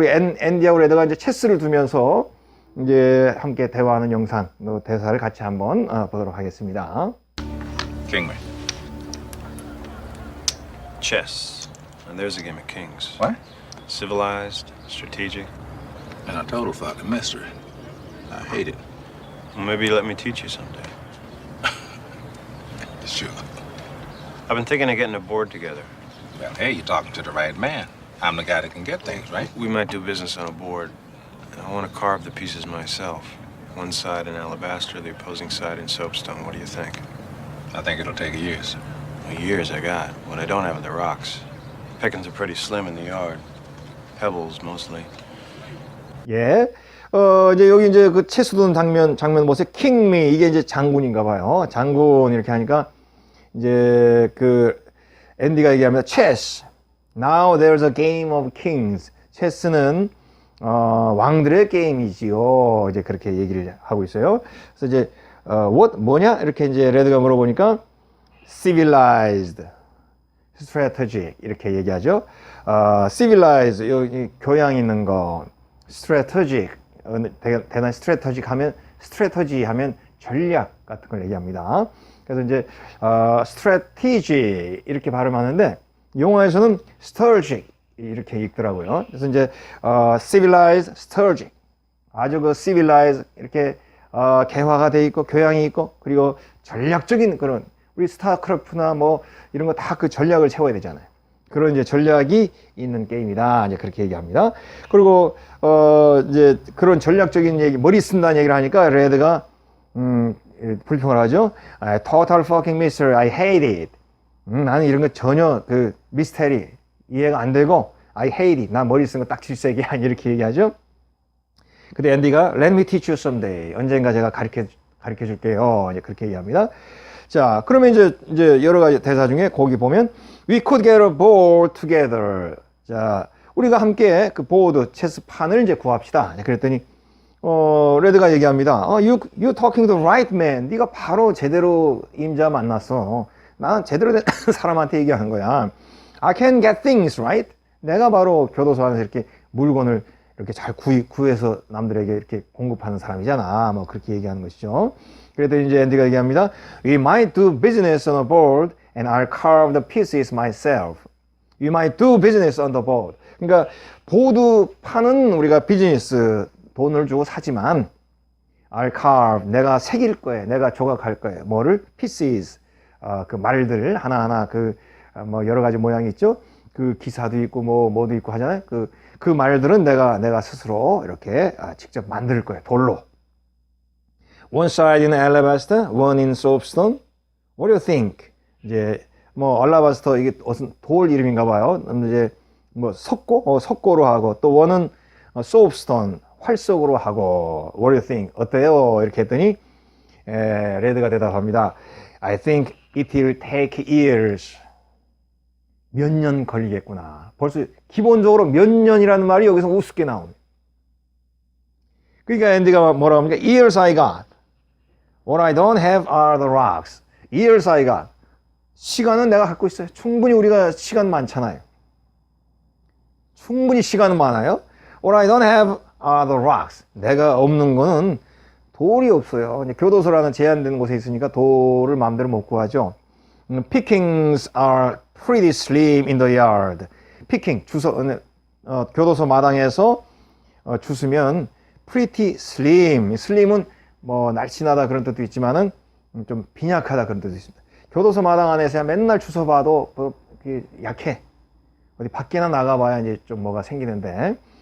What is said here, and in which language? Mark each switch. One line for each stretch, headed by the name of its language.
Korean: 우리 앤디하고 레드가 이제 체스를 두면서 이제 함께 대화하는 영상, 대사를 같이 한번 보도록 하겠습니다.
English: Kingman. Chess. And there's a game of kings. What? Civilized, strategic. And a total fucking mystery. I hate it. Well, maybe let me teach you someday. Sure. I've been thinking of getting a board together. Well, hey, you're talking to the right man. I'm the guy that can get things, right? We might do business on a board. I want to carve the pieces myself. One side in alabaster, the opposing side in soapstone. What do you think? I think it'll take years. Well, years I got. What I don't have are the rocks. Pickings are pretty slim in the yard. Pebbles, mostly.
Korean: 예. 이제 여기 이제 그 체스 두는 장면 보세요. 킹미, 이게 이제 장군인가 봐요. 장군 이렇게 하니까 이제 그 앤디가 얘기합니다.
English: Chess. Now there's a game of kings.
Korean: 체스는 왕들의 게임이지요. 이제 그렇게 얘기를 하고 있어요. 그래서 이제 뭐냐? 이렇게 이제 레드가 물어보니까
English: civilized, strategic
Korean: 이렇게 얘기하죠. civilized, 여기 교양 있는 거, strategic, 대단히 strategic 하면 strategy 하면 전략 같은 걸 얘기합니다. 그래서 이제 strategy 이렇게 발음하는데 영어에서는 strategic 이렇게 읽더라고요. 그래서 이제 civilized, strategic, 아주 그 civilized 이렇게 개화가 돼 있고 교양이 있고, 그리고 전략적인 그런, 우리 스타크래프트나 뭐 이런 거 다 그 전략을 채워야 되잖아요. 그런 이제 전략이 있는 게임이다. 이제 그렇게 얘기합니다. 그리고 이제 그런 전략적인 얘기, 머리 쓴다는 얘기를 하니까 레드가 불평을 하죠.
English: Total fucking mystery, I hate it.
Korean: 나는 이런 거 전혀 그 미스테리 이해가 안 되고
English: I hate it.
Korean: 나 머리 쓴 거 딱 질색이야. 이렇게 얘기하죠. 근데 앤디가
English: Let me teach you someday.
Korean: 언젠가 제가 가르쳐 줄게요. 이제 그렇게 얘기합니다. 자, 그러면 이제 여러 가지 대사 중에 거기 보면
English: We could get a board together.
Korean: 자, 우리가 함께 그 보드, 체스판을 이제 구합시다. 그랬더니 레드가 얘기합니다.
English: You talking to the right man.
Korean: 네가 바로 제대로 임자 만났어. 난 제대로 된 사람한테 얘기하는 거야.
English: I can get things right.
Korean: 내가 바로 교도소 안에서 이렇게 물건을 이렇게 잘 구해서 남들에게 이렇게 공급하는 사람이잖아. 뭐 그렇게 얘기하는 것이죠. 그랬더니 이제 앤디가 얘기합니다.
English: We might do business on a board and I'll carve the pieces myself. We might do business on the board.
Korean: 그러니까 보드 파는 우리가 비즈니스 돈을 주고 사지만
English: I'll carve,
Korean: 내가 새길 거예요. 내가 조각할 거예요. 뭐를? pieces. 그 말들 하나하나 뭐 여러 가지 모양이 있죠. 그 기사도 있고 뭐도 있고 하잖아요. 그 말들은 내가 스스로 이렇게 직접 만들 거예요. 돌로.
English: One side in alabaster, one in soapstone. What do you think?
Korean: 이제 뭐 알라바스터 이게 무슨 돌 이름인가 봐요. 이제 뭐 석고로 하고, 또 원은 soapstone, 활석으로 하고.
English: What do you think?
Korean: 어때요? 이렇게 했더니 레드가 대답합니다.
English: I think it will take years.
Korean: 몇 년 걸리겠구나. 벌써 기본적으로 몇 년이라는 말이 여기서 우습게 나옵니다. 그러니까 앤디가 뭐라고 합니까?
English: Years I got. What I don't have are the rocks. Years I got.
Korean: 시간은 내가 갖고 있어요. 충분히 우리가 시간 많잖아요. 충분히 시간은 많아요.
English: What I don't have are the rocks.
Korean: 내가 없는 거는 돌이 없어요. 교도소라는 제한되는 곳에 있으니까 돌을 마음대로 못 구하죠.
English: Pickings are pretty slim in the yard.
Korean: Picking, 교도소 마당에서 주스면
English: pretty slim.
Korean: slim은 뭐 날씬하다 그런 뜻도 있지만은 좀 빈약하다 그런 뜻도 있습니다. 교도소 마당 안에서야 맨날 주워봐도 약해. 어디 밖에나 나가봐야 이제 좀 뭐가 생기는데.